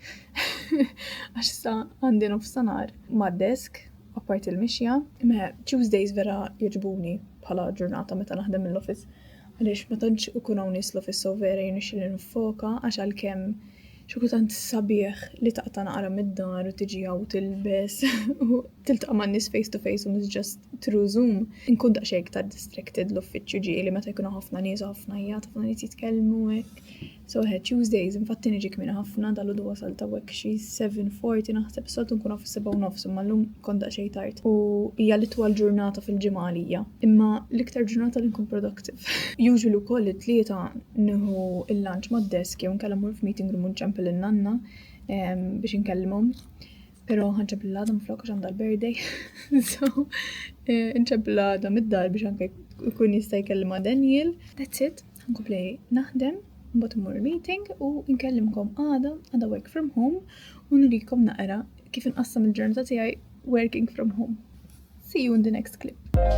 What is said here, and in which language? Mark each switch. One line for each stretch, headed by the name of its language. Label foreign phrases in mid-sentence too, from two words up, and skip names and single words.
Maltese: Għax issa għandi nofsinhar mad-desk apart il-mixja. Tuesdays vera jiġbuni bħala ġurnata meta naħdem mill-office għaliex ma tantx ikun hawn nies l-office so vera jirnexxieli nifoka għax għalkemm xi kultant sabiħ li taqta' naqra mid-dar u tiġi hawn tilbes u tiltaqa' man-nies
English: face to face
Maltese: u mhux
English: just through Zoom.
Maltese: Inkun daqsxejn iktar distracted l-uffiċċju ġieli meta jkunu ħafna nies u ħafna ħafna nies jitkellmu hekk. So Tuesdays infatti niġi kmieni ħafna dalgħodu wasalt hawnhekk xi 7:40 naħseb soltu nkun hawn fis-7:30 imma llum kont daqsxejn tard. U hija l-itwal ġurnata fil-ġimgħa għalija. Imma l-iktar ġurnata li nkun productive. Usually wkoll it-tlieta nieħu il-lunch mad-desk jew nkella mmur f'
English: meeting room
Maltese: u nċempel in-nanna biex inkellimhom. Però ħanċempel l-għada miflok għax għandha l-birthday. So nċempel l-għada mid-dar biex anke jkun jista' jkellima Daniel.
English: That's it.
Maltese: Ħankompli naħdem. Mbagħad immur meeting u nkellimkom għada
English: work from home
Maltese: u nurikom naqra kif inqassam il-ġurnata tiegħi
English: working from home. See you in the next clip.